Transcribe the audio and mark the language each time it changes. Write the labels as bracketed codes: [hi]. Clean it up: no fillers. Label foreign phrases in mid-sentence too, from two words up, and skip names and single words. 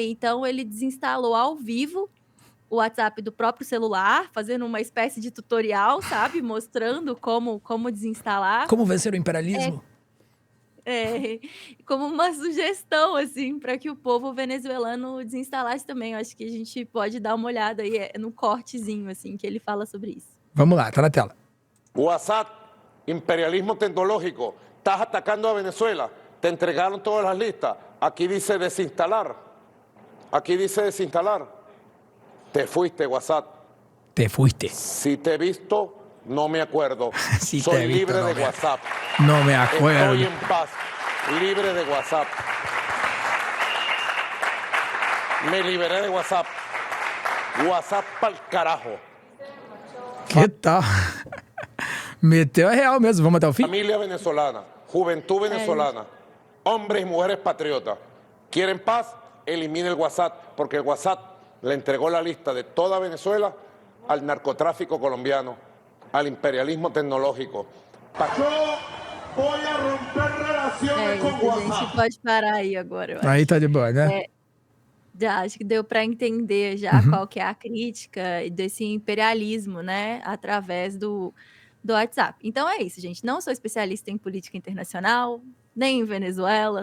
[pt] Então, ele desinstalou ao vivo o WhatsApp do próprio celular, fazendo uma espécie de tutorial, sabe? Mostrando como desinstalar. Como vencer o imperialismo? É, como uma sugestão, assim, para que o povo venezuelano desinstalasse também. Eu acho que a gente pode dar uma olhada aí no cortezinho, assim, que ele fala sobre isso. Vamos lá, tá na tela. [es] WhatsApp, imperialismo tecnológico, estás atacando a Venezuela, te entregaron todas las listas, aquí dice desinstalar, te fuiste WhatsApp, Te fuiste. si te he visto, no me acuerdo, Si te he soy visto, libre no de me- WhatsApp, No me estoy acuerdo. en paz, libre de WhatsApp, me liberé de WhatsApp, WhatsApp pa'l carajo. [pt] Que tal? Meteu a real mesmo. Vamos até o fim? [es] Familia venezolana, juventud venezolana, hombres y mujeres patriotas. ¿Quieren paz? Elimine el WhatsApp, porque el WhatsApp le entregó la lista de toda Venezuela al narcotráfico colombiano, al imperialismo tecnológico. Yo voy a romper relaciones con [pt] Isso, a gente [es] WhatsApp. [pt] pode parar aí agora, eu acho. Aí tá de boa, né? Já, acho que deu para entender já qual que é a crítica desse imperialismo, né, através do WhatsApp. Então é isso, gente. Não sou especialista em política internacional, nem em Venezuela.